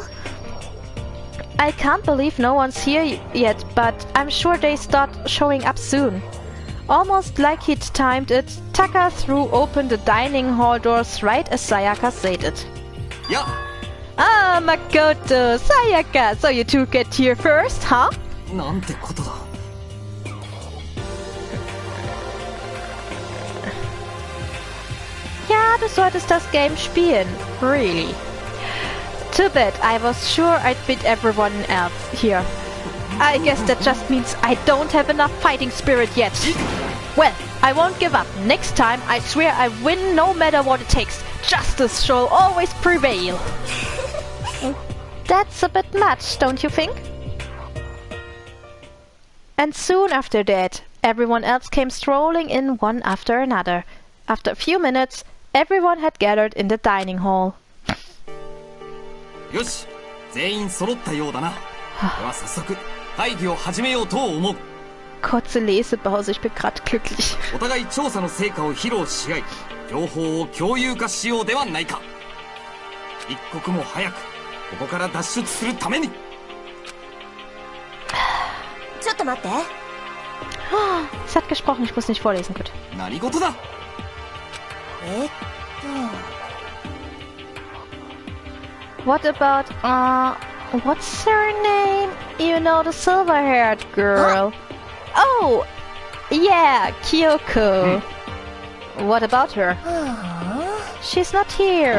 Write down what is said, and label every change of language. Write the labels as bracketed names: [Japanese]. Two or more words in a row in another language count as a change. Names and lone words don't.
[English] I can't believe no one's here yet, but I'm sure they start showing up soon. Almost like he'd timed it, Taka threw open the dining hall doors right as Sayaka said it. Yeah. Ah, Makoto, Sayaka, so you two get here first, huh? [Japanese] なんてことだ。 [German] Ja, du solltest das Game spielen. [English] Really. Too bad, I was sure I'd beat everyone else here. I guess that just means I don't have enough fighting spirit yet. Well, I won't give up. Next time, I swear I win no matter what it takes. Justice shall always prevail. That's a bit much, don't you think? And soon after that, everyone else came strolling in one after another. After a few minutes, everyone had gathered in the dining hall. [Japanese] よし、全員揃ったようだな。では早速会議を始めようと思う。 [German] Kurze Lesepause, ich bin gerade glücklich. [Japanese] お互い調査の成果を披露し合い、情報を共有化しようではないか。一刻も早くここから脱出するために。ちょっと待って。 [German] Es hat gesprochen, ich muss nicht vorlesen, gut. [Japanese] 何事だ。 [English] What about, what's her name? You know, the silver-haired girl. Oh, yeah, Kyoko. What about her? She's not here.